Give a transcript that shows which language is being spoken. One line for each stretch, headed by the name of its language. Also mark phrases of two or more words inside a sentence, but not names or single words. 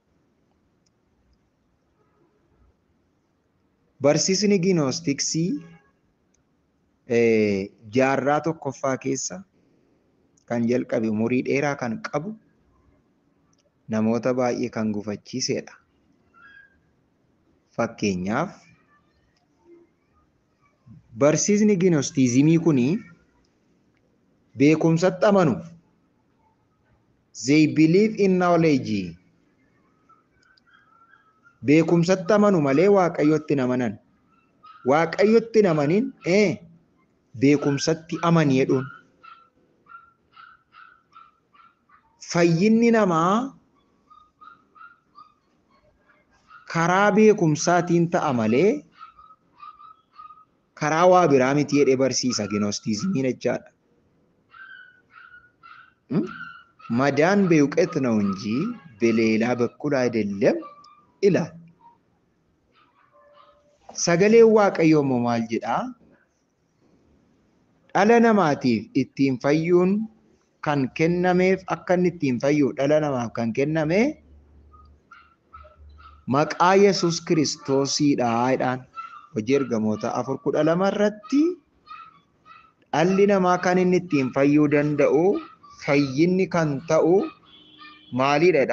Oromo: Barsiisni ginoostiksii jaarraa tokkoffaa keessa kan jalqabe umurii dheeraa kan qabu namoota baay'ee kan gufachiisedha. Fakkeenyaaf barsiisni ginostiizimii kuni beekumsatti amanu.
English: They believe in knowledge.
Oromo: Beekumsatti amanu malee waaqayyotti amanan. Waaqayyotti amanin beekumsatti amani jedhuun. Fayyinni namaa karaa beekumsaatiin ta'a malee karaa waa biraa miti jedhee barsiisa ginostiizimiin jechaadha.
Amharic: መዳን በእውቀት ነው እንጂ በሌላ በኩል አይደለም ይላል። ሰገሌ
Oromo: waaqayyo maal jedha dhala namaatiif ittiin fayyuun kan kennameef akka inni ittiin fayyu dhala namaaf kan kenname maqaa Yesuus Kiristoosiidha jedhaan. Hojii ergamoota 4:12 irratti dhalli namaa kan inni ittiin fayyuu danda'u fayyinni kan ta'u maalidha?